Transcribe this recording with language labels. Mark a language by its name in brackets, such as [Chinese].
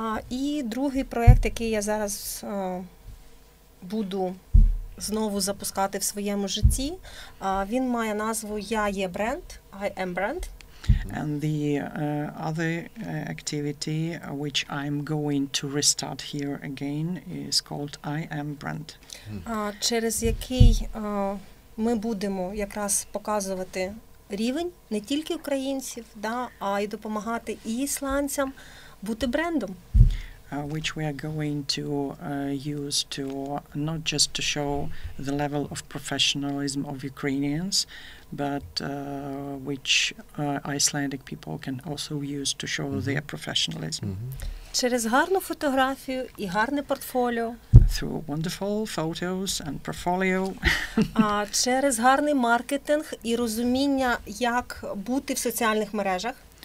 [Ukrainian] І другий проєкт, який я зараз буду знову запускати в своєму житті, він має назву «Я є бренд», I am brand. [English] And the other activity which I'm going to restart here again is called I Am Brand. [Ukrainian] Через який ми будемо якраз показувати рівень не тільки українців, а й допомагати і ісландцям бути брендом. [English] Which we are going to use to not just to show the level of professionalism of Ukrainians, but which Icelandic people can also use to show their professionalism. [Ukrainian] Через гарну фотографію і гарне портфоліо. [English] Through wonderful photos and portfolio. [Ukrainian] Через гарний маркетинг і розуміння, як бути в соціальних мережах.